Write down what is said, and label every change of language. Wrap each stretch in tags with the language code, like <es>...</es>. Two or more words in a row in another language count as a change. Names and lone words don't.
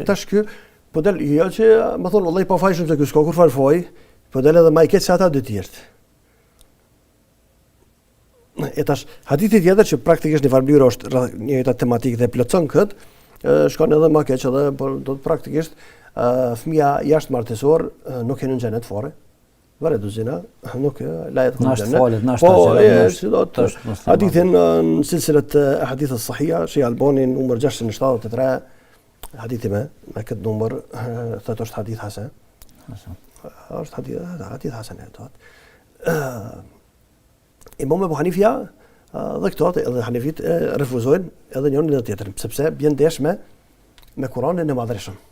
<sq>Tash ky po del jo që më thon vallai pa fajshëm se ky s'ka kur fal faj, po del edhe më I keq se ata dy tjerë. E tash hadithi tjetër që praktikisht në farë është njëjta tematikë dhe plotson kët, shkon edhe më keq edhe por do të praktikisht fëmia jashtë martesor nuk hyn në xhenet fare.</sq> <ar>ولد الزنا nuk لا يدخل الجنة.</ar> <sq>Po hadithin në silsilet ahadith as-sahiha Sheikh Albani numër 673 hadithi me këtë numër thotë është</sq> <ar>hadith hasan.</ar> <sq>Është</sq> <ar>hadith hasan</ar> <sq>thotë. Imam Abu Hanifja dhe këto edhe Hanefit refuzojnë edhe njërin edhe tjetrin sepse bjen ndesh me Kur'anin e madhreshëm.</sq>